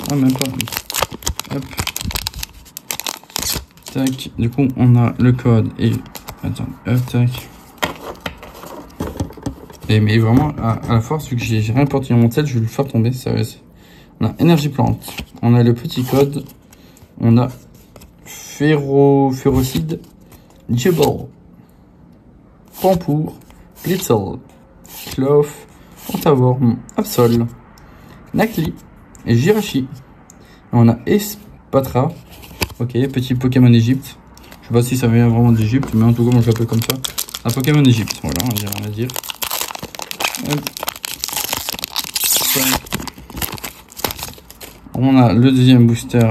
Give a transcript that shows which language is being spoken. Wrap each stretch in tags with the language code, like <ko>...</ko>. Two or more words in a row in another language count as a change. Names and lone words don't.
<fr>Ah, même pas. Hop. Tac. Du coup, on a le code et... Attends, hop, tac. Et mais vraiment, à la force, vu que j'ai rien porté dans mon tel, je vais le faire tomber, sérieux. On a énergie plante. On a le petit code. On a Férocide. Jibble. Pampour. Blitzel. Cloth. Antaworm. Absol. Nakli. Et Jirachi. On a Espatra. Ok, petit Pokémon Égypte. Je sais pas si ça vient vraiment d'Égypte, mais en tout cas, moi je l'appelle comme ça. Un Pokémon Égypte. Voilà, on a rien à dire. Hop. On a le deuxième booster.</fr>